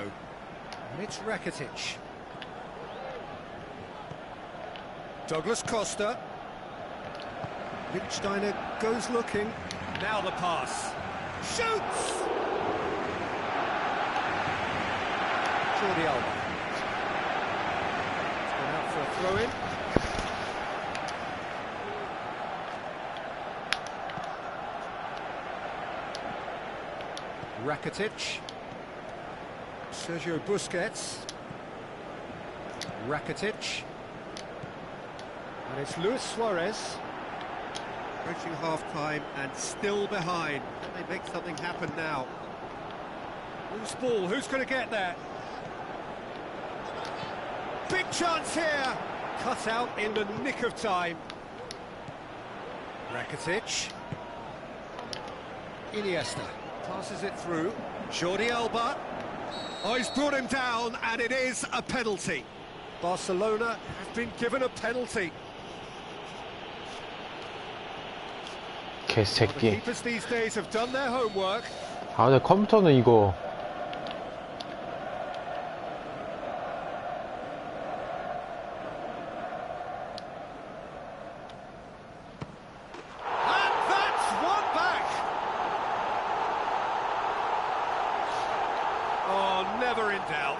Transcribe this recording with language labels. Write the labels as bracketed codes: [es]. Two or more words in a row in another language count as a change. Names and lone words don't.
[en] And it's Rakitic. Douglas Costa. Lichtsteiner goes looking. Now the pass. Shoots! Jordi Alba. It's gone out for a throw-in. Rakitic. Sergio Busquets. Rakitic. And it's Luis Suarez. Approaching half-time and still behind. Can they make something happen now? Loose ball, who's going to get there? Big chance here! Cut out in the nick of time. Rakitic. Iniesta passes it through. Jordi Alba. Oh, he's brought him down, and it is a penalty. Barcelona have been given a penalty. The [ko] 개새끼. [en] keepers these days have done their homework. [ko] 아, 내 컴퓨터는 이거. [en] And that's one back. Oh, never in doubt.